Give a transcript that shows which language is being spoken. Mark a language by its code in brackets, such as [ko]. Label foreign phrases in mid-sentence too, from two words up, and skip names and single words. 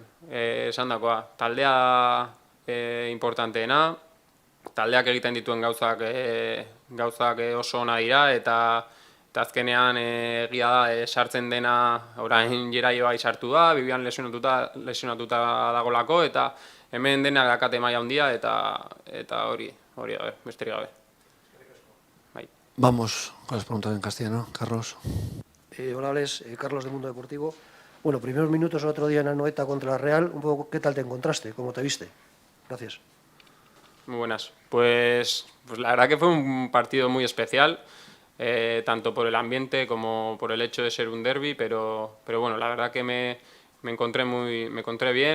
[eu] Esan dakoa, taldea importanteena, taldeak egiten dituen gauzak oso ona dira, eta azkenean egia da sartzen dena orain Jeraioa sartu da, Bibian lesionatuta dagolako, eta hemen denak dakate maila handia, eta hori da, besterik gabe. [es] Vamos con las preguntas en castellano. Carlos. Hola, Alex. Carlos de Mundo Deportivo. Bueno, primeros minutos el otro día en Anoeta contra la Real. Un poco, ¿qué tal te encontraste? ¿Cómo te viste? Gracias. Muy buenas. Pues la verdad que fue un partido muy especial, tanto por el ambiente como por el hecho de ser un derbi, pero bueno, la verdad que me encontré bien.